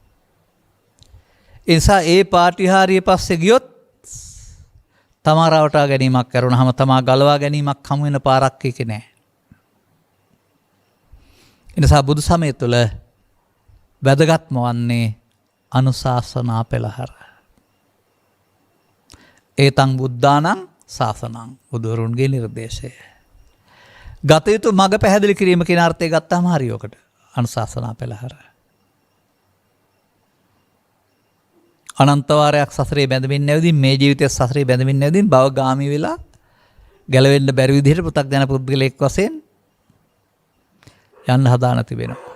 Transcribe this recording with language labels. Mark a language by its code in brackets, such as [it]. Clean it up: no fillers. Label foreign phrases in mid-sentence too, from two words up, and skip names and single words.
[si] ඒ නිසා ඒ පාටිහාරිය පස්සේ ගියොත් තමා රවටා ගැනීමක් කරුණාම තමා ගලවා ගැනීමක් හමු වෙන පාරක් එකේ නැහැ. ඒ නිසා බුදු සමය තුළ වැදගත්ම වන්නේ අනුශාසනා පෙළහර. [pi] ඒතං බුද්ධානං ශාසනං [si] බුදුරුන්ගේ නිර්දේශය. ගත යුතු මඟ පැහැදිලි කිරීම කියන අර්ථය ගත්තාම හරි ඔකට අනුශාසනා පෙළහර. අනන්ත වාරයක් සසරේ බැඳමින් නැවදින් මේ ජීවිතයේ සසරේ බැඳමින් නැවදින් භවගාමී වෙලා ගැලවෙන්න බැරි විදිහට පෘථග්ජන පුද්ගලෙක් වශයෙන් යන්න හදාන තිබෙනවා.